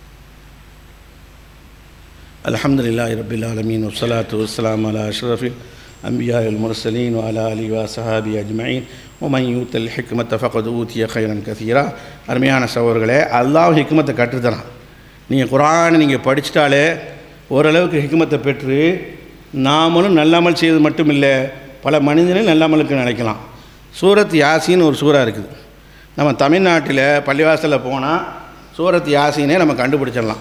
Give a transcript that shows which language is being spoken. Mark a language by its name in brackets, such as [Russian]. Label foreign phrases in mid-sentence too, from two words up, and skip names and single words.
[Arabic] الحمد لله رب العالمين والصلاة والسلام على أشرف الأنبياء المرسلين وعلى آله وصحبه أجمعين ومن يؤت الحكمة فقد أوتي خيرا كثيرا. [Tamil] அருமையான சகோதரர்களே, அல்லாஹ் ஹிக்மத்தை கற்றுத்தரான். நீங்கள் குர்ஆனை நீங்கள் படிச்சிட்டாலே ஓரளவுக்கு ஹிக்மத்தை பெற்று நாமளும் நல்லமல் செய்வது மட்டும் இல்லை, பல மனிதனையும் நல்லமலுக்கு நினைக்கலாம். சூரத் யாசின்னு ஒரு சூறா இருக்குது. நம்ம தமிழ்நாட்டில் பள்ளிவாசலில் போனால் சூரத் யாசினே நம்ம கண்டுபிடிச்சிடலாம்.